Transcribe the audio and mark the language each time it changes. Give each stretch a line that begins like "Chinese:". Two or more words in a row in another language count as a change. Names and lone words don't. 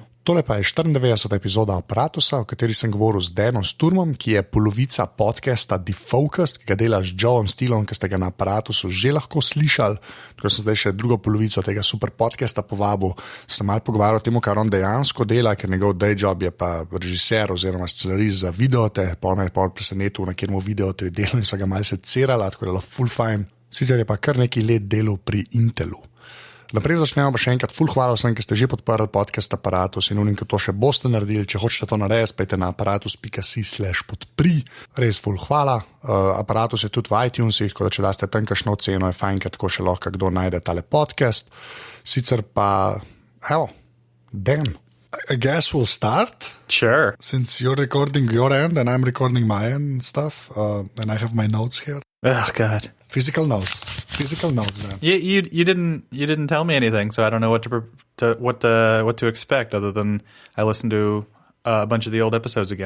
Slovenian: Tole pa je 94. epizoda Aparatusa, v kateri sem govoril z Sturmom, ki je polovica podcasta Defocused, ki ga dela z Joeom Stilom, ki ste ga na Aparatusu že lahko slišali. Tako sem zdaj še drugo polovico tega super podcasta povabil, sem malo pogovarjal o tem, kar on dejansko dela, ker njegov
English: day job
Slovenian: je pa režiser oziroma scenarist za videote, pa me je pol presenetil, na kjermu videote je delal in so ga malce cerala, tako da je full fine. Sicer je pa kar nekaj let delal pri Intelu. Naprej začnemo pa še enkrat ful hvala vsem, ki ste že podprli podcast Aparatus in unim, ki to še boste naredili. Če hočete to narediti, pejte na aparatus.si/podpri. Res ful hvala. Aparatus je tudi v iTunesih, tako da če daste tam kakšno oceno, je fajn, ker tako še lahko kdo najde tale podcast. Sicer pa, Dan,
English: I guess we'll start. Sure. Since you're recording your end and I'm recording my end and stuff, and I have my notes here. Oh God. Physical notes, man. You didn't tell me anything, so I don't know what to expect other than I listened to a bunch of the old episodes again.